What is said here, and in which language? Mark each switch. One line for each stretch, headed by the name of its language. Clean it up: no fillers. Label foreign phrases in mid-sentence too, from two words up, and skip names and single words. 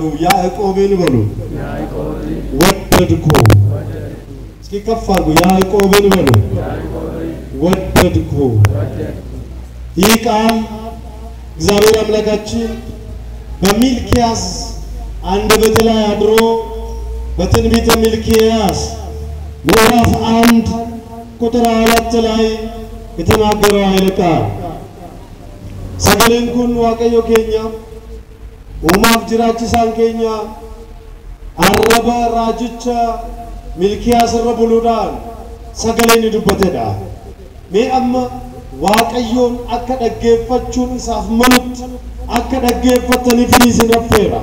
Amharic: ያዕቆብን በሉ። ወደድኩ። እስኪ ከፍ አድርጉ። ያዕቆብን በሉ። ወደድኩ። ይህ ቃል እግዚአብሔር አምላካችን በሚልኪያስ አንደበት ላይ አድሮ በትንቢተ ሚልኪያስ ምዕራፍ 1 ቁጥር 4 ላይ የተናገረው ኃይለ ቃል
Oromo: sagaleen kun waaqayyo keenya uumaaf jiraachisaan keenya arraba raajicha milkiyaas irra buluudhaan sagaleen dubbatedha. Mee amma waaqayyoon akka dhaggeeffachuun isaaf malutti akka dhaggeeffataniif isin affeera.